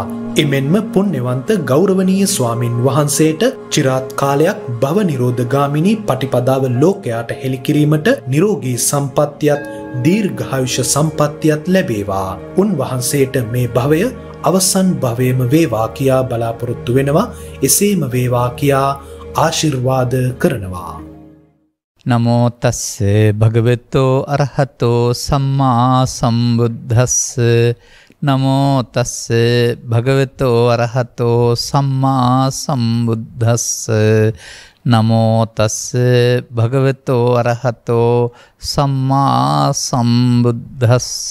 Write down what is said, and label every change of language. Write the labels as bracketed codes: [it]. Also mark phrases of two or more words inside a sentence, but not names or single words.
[si] එමෙන්ම පුණ්‍යවන්ත ගෞරවනීය ස්වාමින් වහන්සේට චිරාත් කාලයක් භව නිරෝධගාමිනී පටිපදාව ලෝකයාට හෙළි කිරීමට නිරෝගී සම්පත්තියත් දීර්ඝායුෂ සම්පත්තියත් ලැබේවා. උන්වහන්සේට මේ භවය අවසන් භවයේම වේවා කියා බලාපොරොත්තු වෙනවා. එසේම වේවා කියා ආශිර්වාද කරනවා. [pi] නමෝ තස්ස භගවතෝ අරහතෝ සම්මා සම්බුද්දස්ස. නමෝ තස්ස භගවතෝ අරහතෝ සම්මා සම්බුද්දස්ස. නමෝ තස්ස භගවතෝ අරහතෝ සම්මා සම්බුද්දස්ස.